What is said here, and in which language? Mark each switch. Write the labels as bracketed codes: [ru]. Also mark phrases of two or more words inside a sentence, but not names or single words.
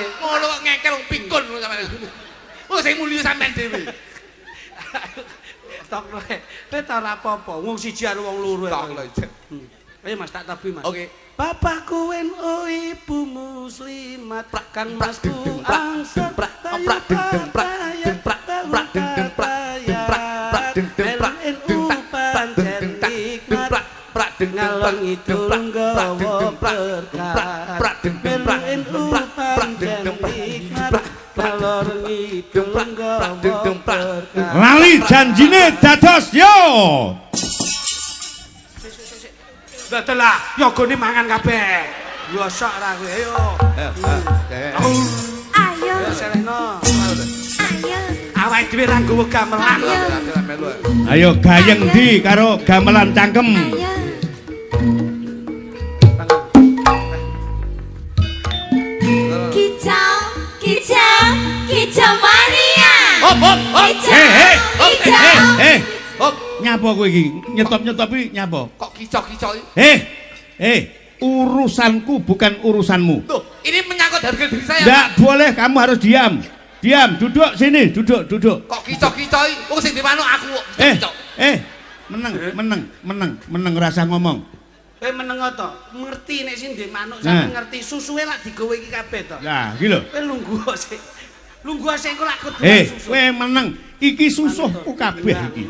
[jv] Ngono kok ngekel pikun sampean. Oh sing mulya sampean dhewe. Tok kowe. Kowe ta ora apa-apa. Wong siji karo wong loro. Tok lho. Ayo Mas tak tabi Mas. Oke. Bapakku oh ibu muslimat kan masku angsa prak deng deng prak deng prak prak deng deng prak deng prak prak deng deng prak deng tak prak deng deng tak deng prak prak deng deng prak deng prak prak deng deng prak prak deng deng prak prak prak deng deng prak kalor ngidul prak deng deng prak lali janjine dados yo Datelah, yogone mangan kabeh. Yo sok ra kowe, ayo. Ayo. Selehno. Ayo. Awake dhewe ra nggowo gamelan. ayo gayeng di karo gamelan cangkem Ayo. [id] Kicau, kicau, kicau mania. Hop hop hop. Hei. Hop. [jv] Nyapa kowe iki? Nyetop-nyetop iki nyapa? Kok kicok-kicok iki? [id] Urusanku bukan urusanmu. Tuh, ini menyangkut harga diri saya. Enggak boleh, kamu harus diam. Diam, duduk sini, duduk. [jv] Kok kicok-kicok iki? Wong sing dimanuk aku kok kicok. Meneng rasa ngomong. Kowe meneng to? Ngerti nek sing ndek manuk sampe ngerti susuhe lak digawe iki kabeh to. Lah, iki lho. Kowe lungguh sik. Lungguh sik kok lak kudu susu. Kowe meneng. Iki susuhku kabeh iki.